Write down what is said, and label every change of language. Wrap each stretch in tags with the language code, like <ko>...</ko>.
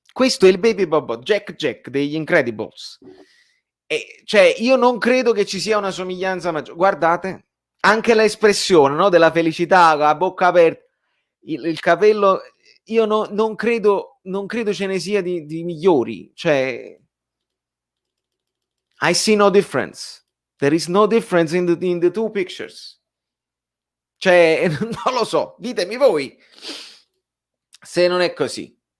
<it>Questo è il Baby Bobotta, Jack degli Incredibles. Cioè, io non credo che ci sia una somiglianza maggiore. Guardate, anche l'espressione, no, della felicità, la bocca aperta, il capello, io non credo ce ne sia di migliori.</it> <en>Cioè, I see no difference. There is no difference in the two pictures.</en> <it>Cioè, non lo so, ditemi voi se non è così.</it>